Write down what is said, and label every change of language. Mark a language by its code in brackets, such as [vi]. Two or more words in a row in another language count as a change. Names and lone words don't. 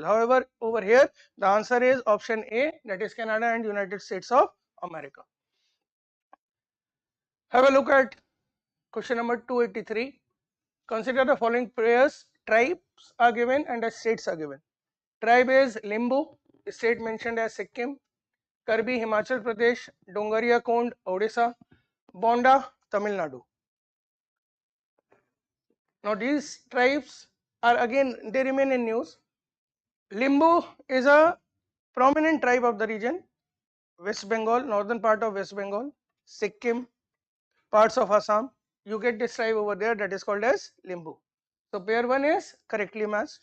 [en] However, over here the answer is option A, that is Canada and United States of America. Have a look at question number 283. Consider the following pairs: tribes are given and the states are given. Tribe is Limbu, state mentioned as Sikkim, Karbi Himachal Pradesh, Dongaria Kond Odisha, Bonda Tamil Nadu. Now these tribes are again, they remain in news. Limbu is a prominent tribe of the region, West Bengal, northern part of West Bengal, Sikkim, parts of Assam. You get this tribe over there, that is called as Limbu. So pair 1 is correctly matched.